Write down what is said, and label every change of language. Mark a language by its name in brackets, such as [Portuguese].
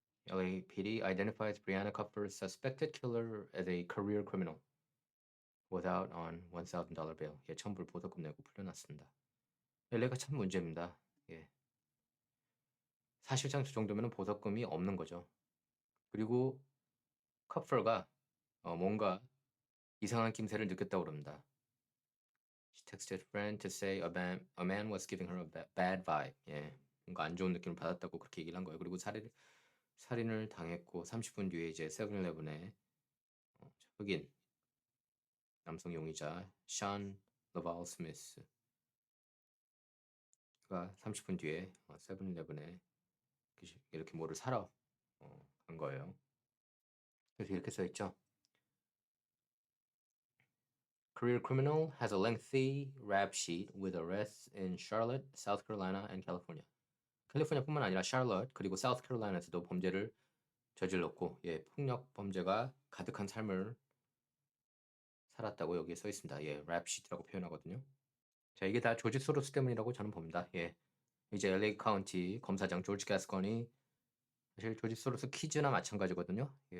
[English] LAPD identifies Brianna Kupfer's suspected killer as a career criminal without on $1,000 bail. [Korean] 1,000불 보석금 내고 풀려났습니다. LA가 참 문제입니다. 예. 사실상 저 정도면 보석금이 없는 거죠. 그리고 커퍼가 뭔가 이상한 낌새를 느꼈다고 그럽니다. [English] She texted a friend to say a man was giving her a bad vibe. [Korean] 예, 뭔가 안 좋은 느낌을 받았다고 그렇게 얘기를 한 거예요. 그리고 살인을 당했고 30분 뒤에 이제 세븐일레븐에 흑인 남성 용의자 션 러발 스미스가 30분 뒤에 세븐일레븐에 이렇게 뭐를 사러 간 거예요. 그래서 이렇게 써 있죠. [English] Career criminal has a lengthy rap sheet with arrests in Charlotte, South Carolina, and California. [Korean] 캘리포니아뿐만 아니라 샬럿 그리고 사우스캐롤라이나에서도 범죄를 저질렀고 폭력 범죄가 가득한 삶을 살았다고 여기에 써 있습니다. 랩시트라고 표현하거든요. 자, 이게 다 조지 소로스 때문이라고 저는 봅니다. 이제 LA 카운티 검사장 조지 가스건이 사실 조지 소로스 키즈나 마찬가지거든요.